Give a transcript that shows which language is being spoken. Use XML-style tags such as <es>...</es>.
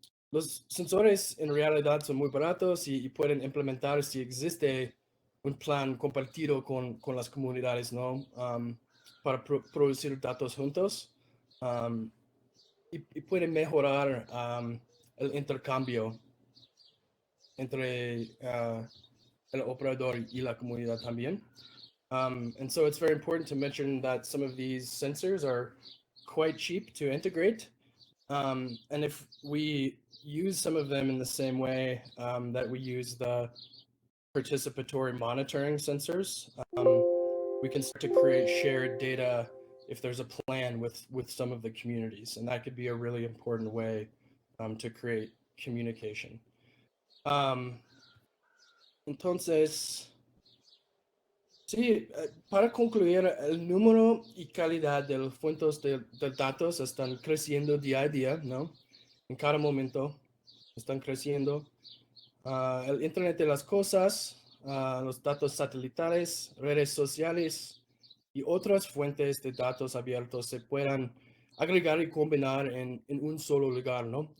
<es>Los sensores en realidad son muy baratos y pueden implementar si existe un plan compartido con las comunidades, ¿no? Para producir datos juntos, y pueden mejorar el intercambio entre el operador y la comunidad también.</es> <en>And so it's very important to mention that some of these sensors are quite cheap to integrate. And if we use some of them in the same way that we use the participatory monitoring sensors, we can start to create shared data if there's a plan with some of the communities. And that could be a really important way to create communication.</en> <es>Entonces, sí, para concluir, el número y calidad de los fuentes de datos están creciendo día a día, ¿no? En cada momento están creciendo. El Internet de las Cosas, los datos satelitales, redes sociales y otras fuentes de datos abiertos se puedan agregar y combinar en un solo lugar, ¿no?</es>